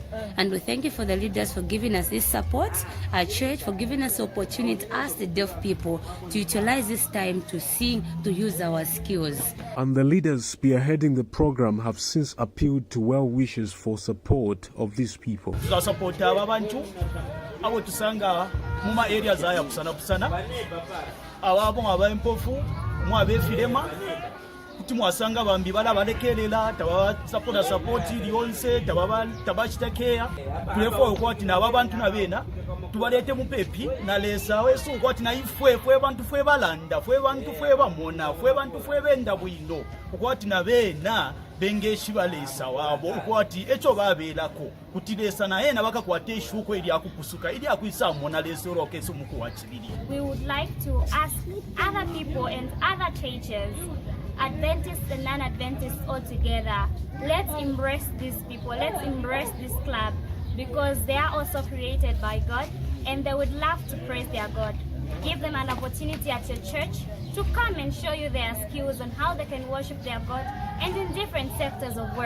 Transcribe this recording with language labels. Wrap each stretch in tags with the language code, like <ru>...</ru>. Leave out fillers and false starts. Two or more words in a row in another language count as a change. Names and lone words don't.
<en>And we thank you for the leaders for giving us this support, our church for giving us the opportunity as the deaf people to utilize this time to sing, to use our skills. And the leaders spearheading the program have since appealed to well wishers for support of these people.</en> <bem>Mwasanga bambi bala balekelela support lyonse tabachitekeya tulefo okwati nababantu nabena tubalete mupepi nalesa wesu okwati na ifwe bantu fwe balanda fwe bantu fwe bamona fwe bantu fwe benda bwino okwati nabena bengeshi balesa wabo okwati echo babelako kutilesa na yena bakakwate ishuko ili akukusuka ili akuisa mona lesoro keso mukuwachibili.</bem> <en>We would like to ask other people and other churches, Adventists and non-Adventists all together, let's embrace these people, let's embrace this club, because they are also created by God and they would love to praise their God. Give them an opportunity at your church to come and show you their skills on how they can worship their God, and in different sectors of work.</en>